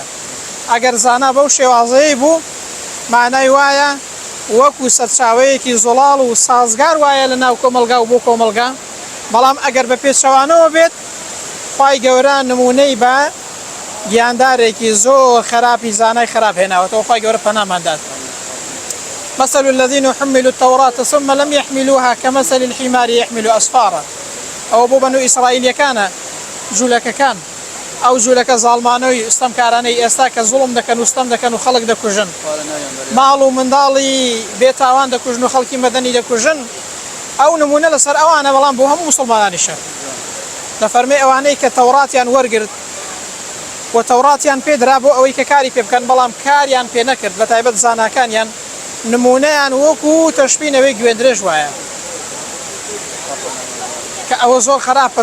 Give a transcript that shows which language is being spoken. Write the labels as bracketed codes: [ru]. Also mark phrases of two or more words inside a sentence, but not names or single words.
[ckb] ئەگەر زانا بەو شێوازەیە بوو مانای وایە وەکو سەرچاوەیەکی زوڵاڵ و سازگار وایە لە ناو کۆمەلگا و بۆ کۆمەلگا. بەڵام ئەگەر بە پێچەوانەوە بێت خوای گەورە نمونەی بە گیاندارێکی زۆر خراپی زانای خراپ هێناوەتەوە. خوای گەورە پەناماندات. [ar] مثل الذين حملوا التوراة ثم لم يحملوها كمثل الحمار يحمل أسفارا. [ckb] أو بۆ بەنو ئیسرائیلیەکانە جوولەکەکان، ئەو جوولەکە زاڵمانەوەی ئستەمکارانەی ئێستا کە زوڵم دەکەن و ستەم دەکەن و خەڵک دەکوژن، ماڵ و منداڵی بێتاوان دەکوژن و خەڵکی مەدەنی دەکوژن. ئەو نمونە لەسەر ئەوانە، بەڵام بۆ هەموو موسڵمانانیشە. دەفەرمێ ئەوانەی کە تەوراتیان وەرگرت و تەوراتیان پێدرا بۆ ئەوەی کە کاری پێ بکەن بەڵام کاریان پێ نەکرد، بە تایبەت زاناکانیان، نمونەیان وەکو تەشبینەوەی گوێندرێژ وایە کە ئەوە زۆر خراپە.